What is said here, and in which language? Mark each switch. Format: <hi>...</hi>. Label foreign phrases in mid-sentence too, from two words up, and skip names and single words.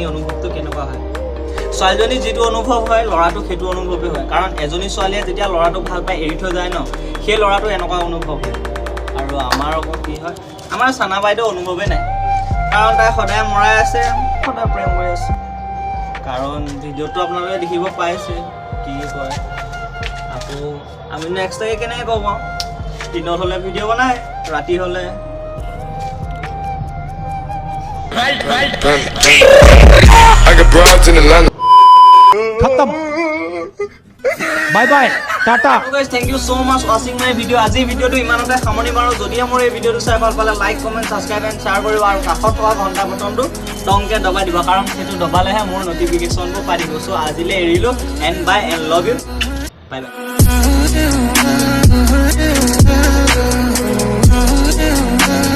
<as>অনুভৱটো কেনেকুৱা হয় ছোৱালীজনীৰ যিটো অনুভৱ হয় ল'ৰাটো সেইটো অনুভৱেই হয় কাৰণ এজনী ছোৱালীয়ে যেতিয়া ল'ৰাটোক ভাল পাই এৰি থৈ যায় ন সেই ল'ৰাটো এনেকুৱা অনুভৱ হয় আৰু আমাৰ আকৌ কি হয় আমাৰ চানা বাইদেউ অনুভৱেই নাই কাৰণ তাই সদায় মৰাই আছে সদায় প্ৰেম কৰি আছে কাৰণ ভিডিঅ'টো আপোনালোকে দেখিব পাইছে কি কয় আকৌ আমি নেক্সটকে কেনেকৈ ক'ব দিনত হ'লে ভিডিঅ' বনাই ৰাতি হ'লে</as> <en>I got broads in Atlanta.</en> <hi>खत्म</hi> <en>bye bye</en> <hi>टाटा</hi> <en>thank you so much watching my video'</en> <as>আজি ভিডিঅ'টো ইমানতে সামৰণি মাৰোঁ যদিহে মোৰ এই ভিডিঅ'টো চাই ভাল পালে</as> <en>like comment subscribe and share</en> <as>কৰিব আৰু কাষত থকা ঘণ্টা বটনটো টংকৈ দবাই দিব কাৰণ সেইটো দবালেহে মোৰ নটিফিকেশ্যনবোৰ পাই দিব চ' আজিলৈ এৰিলোঁ</as> <en>and bye and love you bye bye</en>